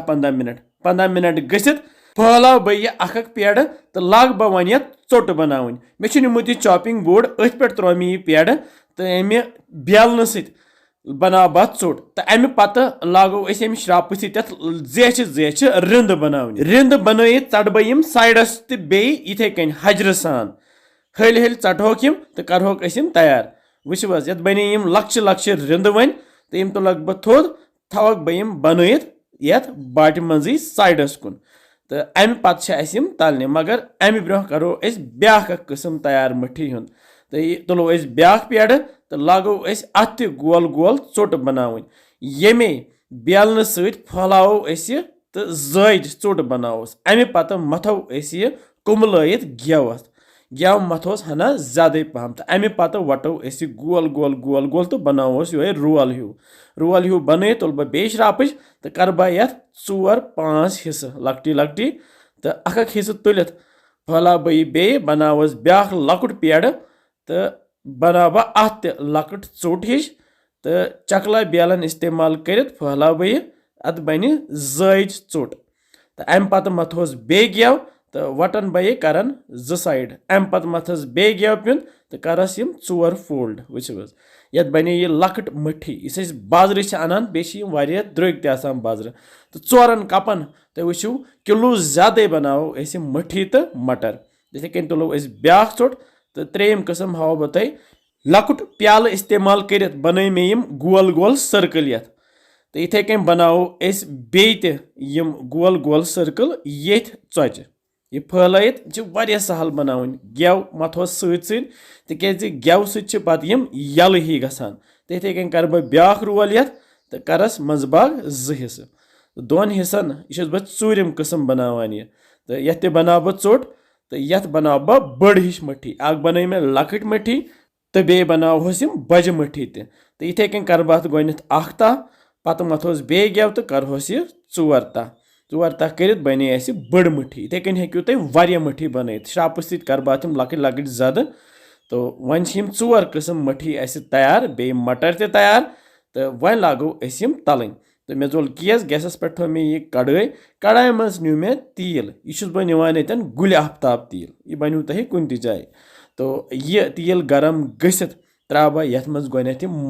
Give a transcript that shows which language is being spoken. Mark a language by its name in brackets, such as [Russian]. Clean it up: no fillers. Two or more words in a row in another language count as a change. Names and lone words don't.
[Kashmiri] 10-15 मिनट गसित फहलाव बह यह अख पेड़ तो लाग बह वन ये चोट बनावन मे निमुत यह [English] chopping board [Kashmiri] अथ पे त्रो मे यह पेड़ तो अमे बेलन सत बना बह चोट तो अमे पत लागो अमे श्राप जेच जेच रिंद बनावन रिंद बनयत चट बह यम साइडस तो बे इथे कन हजर सान हल हल चटहोक यम तो करहोक तैयार वो ये बने यम लक्ष लक्ष रिंद वन तो यम तुलक बह थोद थवक बह यम बनयत यथ बाट मजी साइडस कुन तो अमे पत तलने मगर अमे ब्रोह करो ब्या किस्म तैयार मठी हुंद तो तुलो ब्या पेड़ तो लागो अत गोल गोल चोट बनावन येमे बेलन सत फहलावो तो जायद चोट बनावोस अमे पत मथो कुमलयत गेवस गेव मथोस हना ज्यादा पहम तो अमे पत वटो गोल गोल गोल गोल तो बनावोस यो रोल हूँ बन तुल बह बे श्रापच तो कर बह ये 4-5 हिस्से लकटी लकटी तो अख हिस्से तुलित फहला बह बे बनावस ब्या लकुट पेड़ तो बना बह अत लकट चोट हिश तो चकला बेलन इस्तेमाल कर फहला बह अत बन जायज चोट तो अमे पत मथोस बे गेव तो वटन बह करन 2 साइड अमे पत मथस बे गेव पिन तो करस यम 4 फोल्ड वो ये बने यह लकट मठी इस बाजर अनान बे द्रग तसान बाजर तो 4 कपन तो वो किलो ज्यादा बनाओ मठी तो मटर इथे कन तुलो ब्या चोट तो 3 किस्म हाव बह तुह लकुट प्याल इस्तेमाल कर बन मे यम गोल गोल सर्कल ये तो इथे कन बनाओ बे यम गोल गोल सर्कल ये tzochan यह फहलयत वारिया सहल बनावन गेव मथोस सत गेव सत यल ही गसान तो इथे कन कर बह ब्या रोल ये तो करस मजबाग 2 हिस्से 2 हिस्सन यह बह 4म किस्म बनावान यह तो ये बना बह चोट तो ये बना बह बड़ हिश मठी अख बन मे लकट मठी तो बे बनावोस बज मठी तो इथे कन कर बह गोथ अख तह पत मथोस बे गेव तो करहोस यह 4 तह 4 तह कर बने बड़ मठी इथे कन हेकू तुम वारिया मठी बनयत श्राप सत कर बह तम लकट लकट जद तो वन 4 किस्म मठी तैयार बे मटर ते तैयार तो वन लागो तलन तो मे जोल गैस गैसस पे थो मे यह कड़ाई मज न्यू मे तेल यह बह निवान यन गुल आफ्ताब तेल यह बनो तुह कुन त जाए तो यह तेल गरम गसित त्रा बह यथ मज गोथ